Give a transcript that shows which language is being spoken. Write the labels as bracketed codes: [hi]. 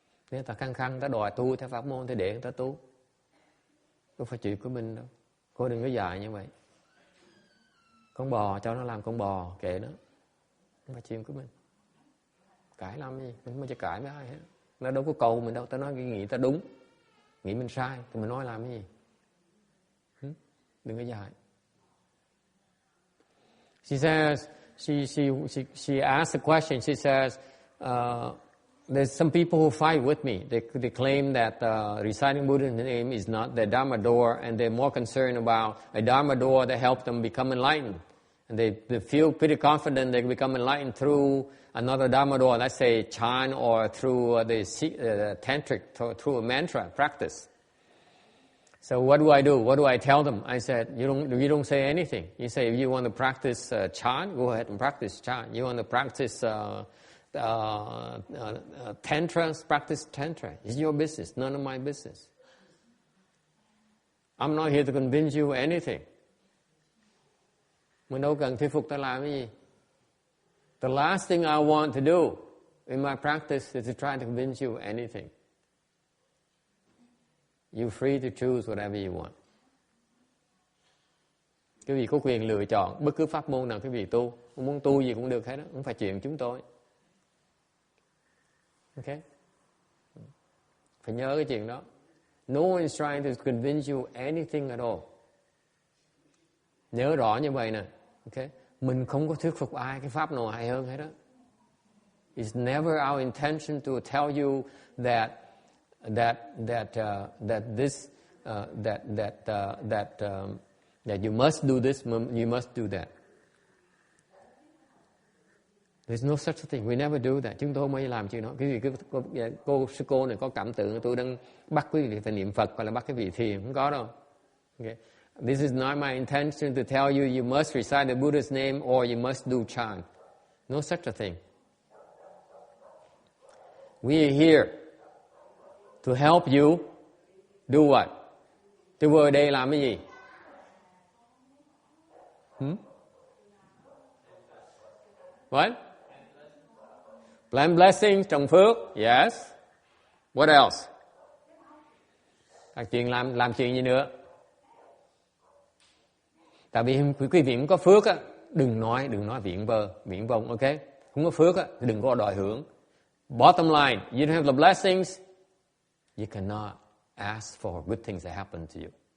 [vi] Nếu ta khăng khăng ta đòi tu theo pháp môn thì để người ta tu, không phải chuyện của mình đâu. Cô đừng có dạy như vậy. Con bò cho nó làm con bò, kệ nó, không phải chuyện của mình. Cãi làm gì, mình không có cãi với ai hết. Nó đâu có cầu mình đâu, ta nói cái nghĩ ta đúng, nghĩ mình sai thì mình nói làm cái gì. Đừng có dạy. [en] She says, she asked a question. She says, there's some people who fight with me. They claim that reciting Buddha's name is not the Dharma door, and they're more concerned about a Dharma door that helps them become enlightened. And they feel pretty confident they can become enlightened through another Dharma door, let's say chant, or through the tantric, through a mantra practice. So what do I do? What do I tell them? I said, you don't say anything. You say, if you want to practice chant, go ahead and practice chant. You want to practice tantra, practice tantra. It's your business, none of my business. I'm not here to convince you anything. [vi] Mình đâu cần thuyết phục ta làm cái gì. [en] The last thing I want to do in my practice is to try to convince you anything. You're free to choose whatever you want. [vi] Quý vị có quyền lựa chọn bất cứ pháp môn nào quý vị tu. Muốn tu gì cũng được hết đó, không phải chuyện chúng tôi. Okay? Phải nhớ cái chuyện đó. [en] No one is trying to convince you anything at all. [vi] Nhớ rõ như vậy nè. Okay? Mình không có thuyết phục ai cái pháp nào hay hơn hết đó. [en] It's never our intention to tell you that you must do this, you must do that. There's no such thing. We never do that. [vi] Chúng tôi không bao giờ làm chuyện đó. Quý vị sư cô này có cảm tưởng tôi đang bắt quý vị phải niệm Phật hoặc là bắt quý vị thiền, không có đâu. [en] Okay. This is not my intention to tell you you must recite the Buddha's name or you must do chant. No such a thing. We are here to help you do what? [vi] Tôi vừa ở đây làm cái gì? [en] What? Plant blessings, [vi] trồng phước. [en] Yes. What else? [vi] Các chuyện làm chuyện gì nữa? Tại vì quý vị không có phước á, đừng nói viển vông, ok? Không có phước á, thì đừng có đòi hưởng. [en] Bottom line, you don't have the blessings, you cannot ask for good things that happen to you.